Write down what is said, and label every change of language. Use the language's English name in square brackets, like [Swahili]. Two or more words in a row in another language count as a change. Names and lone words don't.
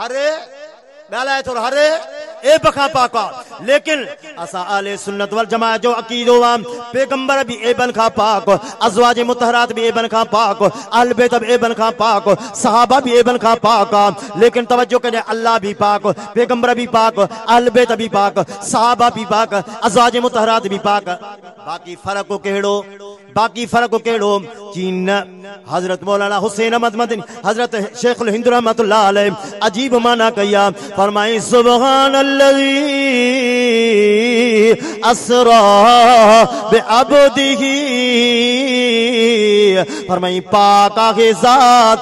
[Sindhi] हर ॻाल्हाए थोरो हर ऐब खां पाक आहे। लेकिन असां अहले सुन्नत वल जमाअत जो अक़ीदो आहे पैगंबर भी ऐबन खां पाक, अज़वाज मुतहरात भी ऐबन खां पाक, अहल बैत भी ऐबन खां पाक, सहाबा भी ऐबन खां पाक। लेकिन तवज्जो कजांइ अल्लाह भी पाक, पैगंबर भी पाक, अहल बैत भी पाक, सहाबा भी पाक, अज़वाज मुतहरात भी पाक। बाकी फर्क कहिड़ो? बाकी फर्क कहिड़ो? चीन हजरत मौलाना हुसैन अहमद मदनी हजरत शेखुल हिंद रहमतुल्लाह अलैह अजीब माना कया। [Arabic] फरमाई سبحان الذي أسرى بعبده. [Sindhi] फरमाई पाक आहे ज़ात।